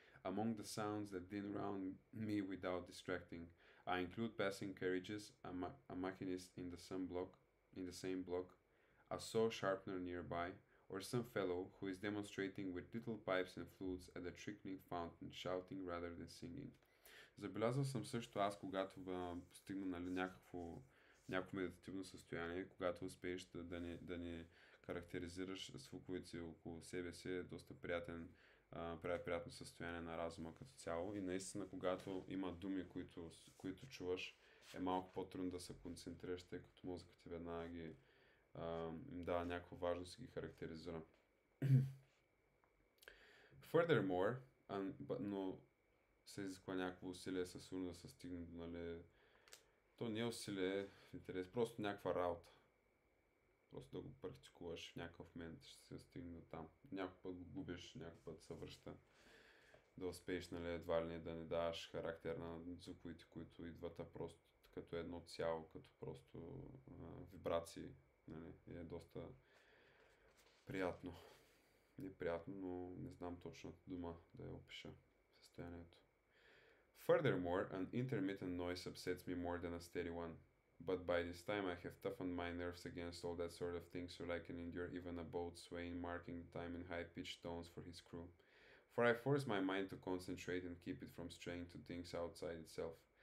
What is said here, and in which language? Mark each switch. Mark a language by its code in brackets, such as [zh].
[en] Among the sounds that din round me without distracting, I include passing carriages, a machinist in the same block, a saw sharpener nearby, or some fellow who is demonstrating with little pipes and flutes at the trickling fountain, shouting rather than singing. [bg] Забелязал съм също аз, когато постигна, нали, някакво медитативно състояние, когато успееш да не характеризираш звуковете си около себе си, е доста приятно състояние на разума като цяло. И наистина, когато има думи, които чуваш, е малко по-трудно да се концентрираш, тъй като мозъкът ти веднага им дава някаква важност и ги характеризира. Furthermore, но се изисква някакво усилие със сигурно да се стигне до, нали, то не е усилие в интерес, просто някаква работа. Просто да го практикуваш в някакъв момент, ще се стигне до там. Някой път го губиш, някой път се връща. Да успееш, нали, едва ли не да не даваш характер на звуковите, които идват, а просто като едно цяло, като просто вибрации. Нали, е доста приятно. Неприятно, но не знам точната дума да я опиша състоянието. [en] Furthermore, an intermittent noise upsets me more than a steady one. But by this time I have toughened my nerves against all that sort of thing, so I can endure even a boat swaying, marking the time in high-pitched tones for his crew. For I force my mind to concentrate and keep it from straying to things outside itself.